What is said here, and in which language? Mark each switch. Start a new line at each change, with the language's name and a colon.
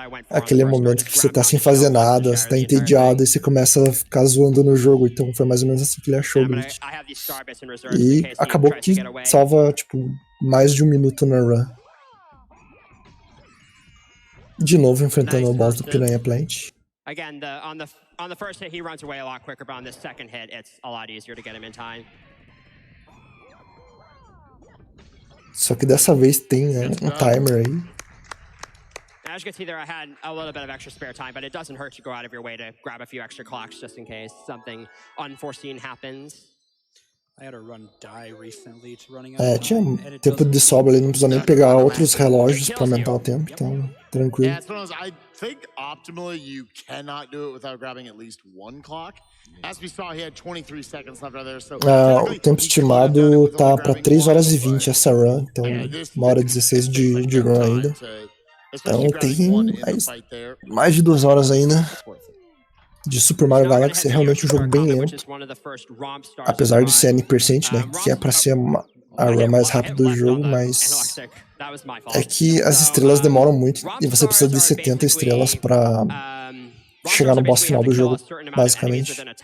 Portuguese: aquele momento que você tá sem fazer nada, você tá entediado e você começa a ficar zoando no jogo. Então foi mais ou menos assim que ele achou o glitch. E acabou que salva, tipo, mais de 1 minuto na run. De novo enfrentando o boss do Piranha Plant.
English: Again, on the first hit he runs away a lot quicker, but on the second hit it's a lot easier to get him in time.
Portuguese: Só que dessa vez tem um timer aí.
English: As you can see there, I had a little bit of extra spare time, but it doesn't hurt to go out of your way to grab a few extra clocks just in case something unforeseen happens. I had a run die recently to running
Portuguese: tinha tempo de sobra ali, não precisou nem pegar outros relógios pra aumentar o tempo, então tranquilo.
English: I think optimally you cannot do it without grabbing at least one clock. As we saw, he had 23 seconds left right there, so
Portuguese: o tempo estimado tá pra 3 horas e 20 essa run, então 1 hora e 16 de run ainda. Então tem mais de 2 horas ainda de Super Mario Galaxy. É realmente um jogo bem lento, apesar de ser N%, né, que é pra ser a run mais rápida do jogo, mas é que as estrelas demoram muito e você precisa de 70 estrelas pra chegar no boss final do jogo, basicamente.